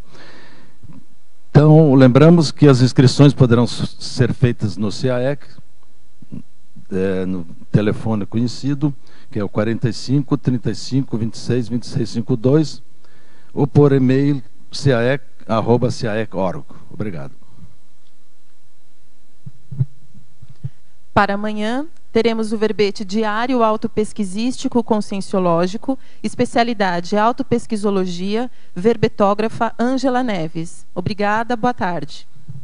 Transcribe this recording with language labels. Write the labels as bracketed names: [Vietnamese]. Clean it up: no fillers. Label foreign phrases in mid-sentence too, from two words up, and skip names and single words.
[Portuguese] Então, lembramos que as inscrições poderão ser feitas no CAEC, no telefone conhecido, que é o 45 35 26 26 52, ou por e-mail caec@caec.org. Obrigado. Para amanhã, teremos o verbete diário autopesquisístico conscienciológico, especialidade autopesquisologia, verbetógrafa Ângela Neves. Obrigada, boa tarde.